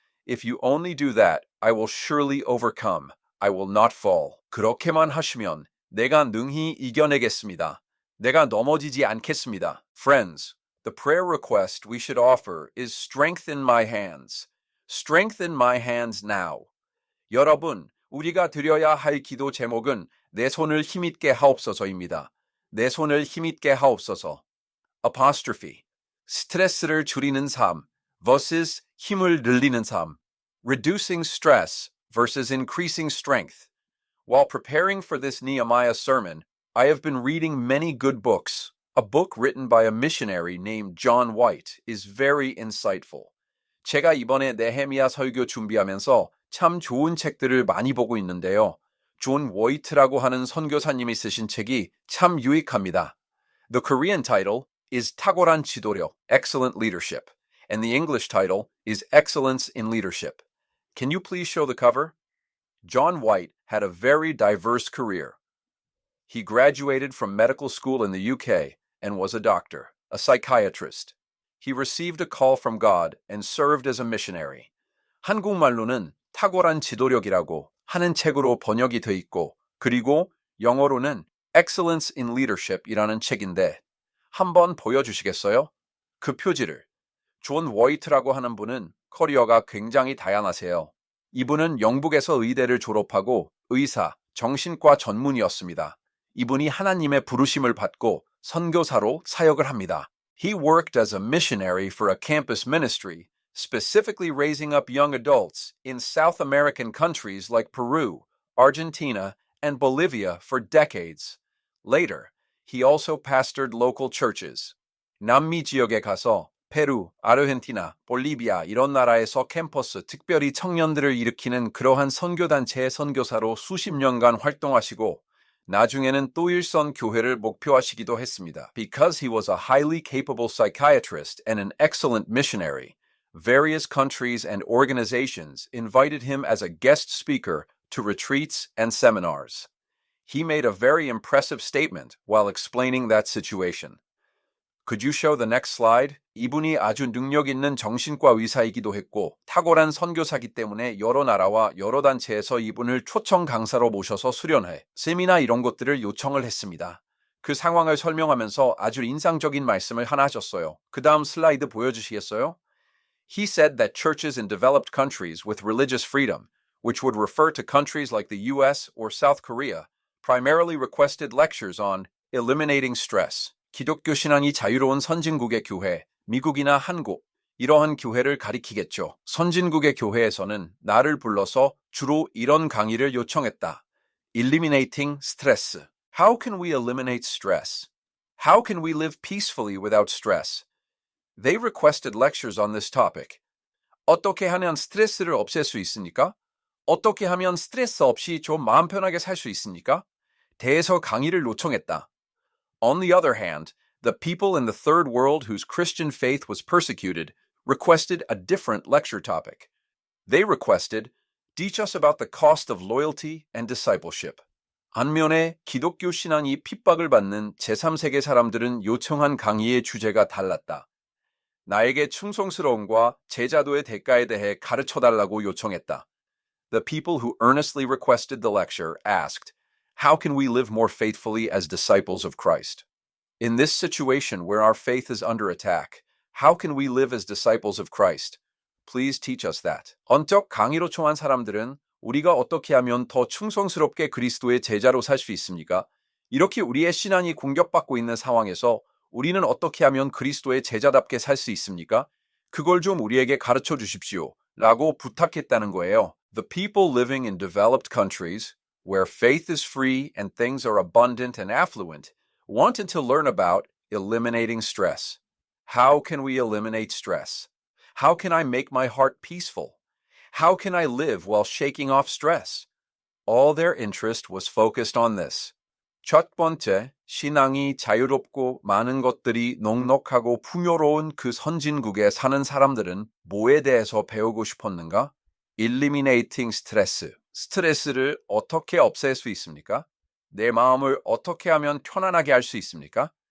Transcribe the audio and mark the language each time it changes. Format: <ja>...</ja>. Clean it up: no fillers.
<en>If you only do that, I will surely overcome. I will not fall.</en> <ko>그렇게만 하시면 내가 능히 이겨내겠습니다. 내가 넘어지지 않겠습니다.</ko> <en>Friends, the prayer request we should offer is strengthen my hands. Strengthen my hands now.</en> <ko>여러분, 우리가 드려야 할 기도 제목은 내 손을 힘있게 하옵소서입니다. 내 손을 힘있게 하옵소서.</ko> <en>Apostrophe.</en> <ko>스트레스를 줄이는 삶 versus 힘을 늘리는 삶.</ko> <en>Reducing stress versus increasing strength. While preparing for this Nehemiah sermon, I have been reading many good books. A book written by a missionary named John White is very insightful.</en> <ko>제가 이번에 느헤미야 설교 준비하면서 참 좋은 책들을 많이 보고 있는데요. 존 워이트라고 하는 선교사님이 쓰신 책이 참 유익합니다.</ko> <en>The Korean title is 탁월한 지도력, Excellent Leadership, and the English title is Excellence in Leadership. Can you please show the cover? John White had a very diverse career. He graduated from medical school in the UK and was a doctor, a psychiatrist. He received a call from God and served as a missionary.</en> <ko>한국말로는 탁월한 지도력이라고 하는 책으로 번역이 돼 있고, 그리고 영어로는 Excellence in Leadership이라는 책인데 한번 보여주시겠어요? 그 표지를. 존 워이트라고 하는 분은 커리어가 굉장히 다양하세요. 이분은 영국에서 의대를 졸업하고 의사, 정신과 전문의였습니다. 이분이 하나님의 부르심을 받고 선교사로 사역을 합니다.</ko> <en>He worked as a missionary for a campus ministry, specifically raising up young adults in South American countries like Peru, Argentina, and Bolivia for decades. Later, he also pastored local churches.</en> <ko>남미 지역에 가서 페루, 아르헨티나, 볼리비아 이런 나라에서 캠퍼스, 특별히 청년들을 일으키는 그러한 선교단체의 선교사로 수십 년간 활동하시고 나중에는 또 일선 교회를 목표하시기도 했습니다.</ko> <en>Because he was a highly capable psychiatrist and an excellent missionary, various countries and organizations invited him as a guest speaker to retreats and seminars. He made a very impressive statement while explaining that situation. Could you show the next slide?</en> <ko>이분이 아주 능력 있는 정신과 의사이기도 했고 탁월한 선교사기 때문에 여러 나라와 여러 단체에서 이분을 초청 강사로 모셔서 수련회, 세미나 이런 것들을 요청을 했습니다. 그 상황을 설명하면서 아주 인상적인 말씀을 하나 하셨어요. 그 다음 슬라이드 보여주시겠어요?</ko> <en>He said that churches in developed countries with religious freedom, which would refer to countries like the US or South Korea, primarily requested lectures on eliminating stress.</en> <ko>기독교 신앙이 자유로운 선진국의 교회, 미국이나 한국, 이러한 교회를 가리키겠죠. 선진국의 교회에서는 나를 불러서 주로 이런 강의를 요청했다.</ko> <en>Eliminating stress. How can we eliminate stress? How can we live peacefully without stress? They requested lectures on this topic.</en> <ko>어떻게 하면 스트레스를 없앨 수 있습니까? 어떻게 하면 스트레스 없이 좀 마음 편하게 살 수 있습니까? 대에서 강의를 요청했다.</ko> <en>On the other hand, the people in the third world whose Christian faith was persecuted requested a different lecture topic. They requested, teach us about the cost of loyalty and discipleship.</en> <ko>반면에 기독교 신앙이 핍박을 받는 제3세계 사람들은 요청한 강의의 주제가 달랐다. 나에게 충성스러움과 제자도의 대가에 대해 가르쳐달라고 요청했다.</ko> <en>The people who earnestly requested the lecture asked, how can we live more faithfully as disciples of Christ? In this situation where our faith is under attack, how can we live as disciples of Christ? Please teach us that.</en> <ko>언적 강의로 청한 사람들은 우리가 어떻게 하면 더 충성스럽게 그리스도의 제자로 살 수 있습니까? 이렇게 우리의 신앙이 공격받고 있는 상황에서 우리는 어떻게 하면 그리스도의 제자답게 살 수 있습니까? 그걸 좀 우리에게 가르쳐 주십시오. 라고 부탁했다는 거예요.</ko> <en>The people living in developed countries, where faith is free and things are abundant and affluent, wanted to learn about eliminating stress. How can we eliminate stress? How can I make my heart peaceful? How can I live while shaking off stress? All their interest was focused on this.</en> <ko>첫 번째, 신앙이 자유롭고 많은 것들이 넉넉하고 풍요로운 그 선진국에 사는 사람들은 뭐에 대해서 배우고 싶었는가?</ko> <en>Eliminating stress.</en> <ko>스트레스를 어떻게 없앨 수 있습니까? 내 마음을 어떻게 하면 편안하게 할 수 있습니까?</ko>